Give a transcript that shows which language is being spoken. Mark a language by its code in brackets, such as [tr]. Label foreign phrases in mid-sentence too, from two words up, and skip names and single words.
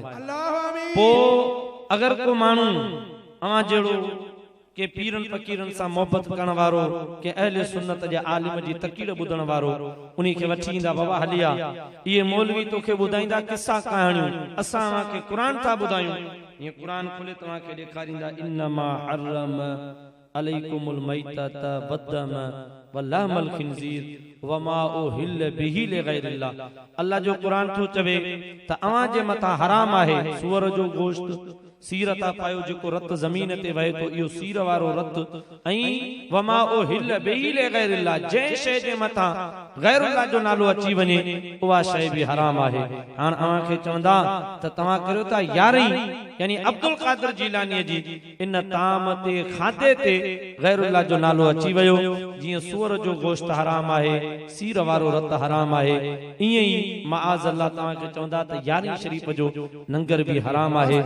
[sd] पोइ अगरि को माण्हू अव्हां जहिड़ो के पीरन फकीरन सां मोहब्बत करण वारो के अहले सुन्नत जे आलिम जी तकीड़ ॿुधण वारो उन्ही खे वठी ईंदा बाबा हलिया इहे मौलवी तोखे ॿुधाईंदा किस्सा कहाणियूं, असां तव्हांखे क़ुरान था ॿुधायूं। ईअं क़ुरान खोले तव्हांखे ॾेखारींदा [ar] إنما حرم عليكم الميتة والدم ولحم الخنزير وما أهل به لغير الله. [sd] अल्लाह जो क़ुरान थो चवे त अव्हां जे मथां हराम आहे सूअर जो गोश्त, सीर था पायो जेको रत ज़मीन ते वहे थो इहो सीर वारो रत, ऐं [ar] وما أهل به لغير الله [sd] जंहिं शइ जे मथां गैरुल्लाह जो नालो अची वञे उहा शइ बि हराम आहे। हाणे अव्हां खे चवंदा त तव्हां करियो था 11 यानी अब्दुल कादिर जीलानी जी इन ताम ते खाधे ते गैरुल्लाह जो नालो अची वियो। जीअं सूअर जो गोश्त हराम आहे, सीर वारो रत हराम आहे, ईअं ई [ar] معاذ الله [sd] तव्हांखे चवंदा त 11 शरीफ़ जो लंगर भी हराम आहे।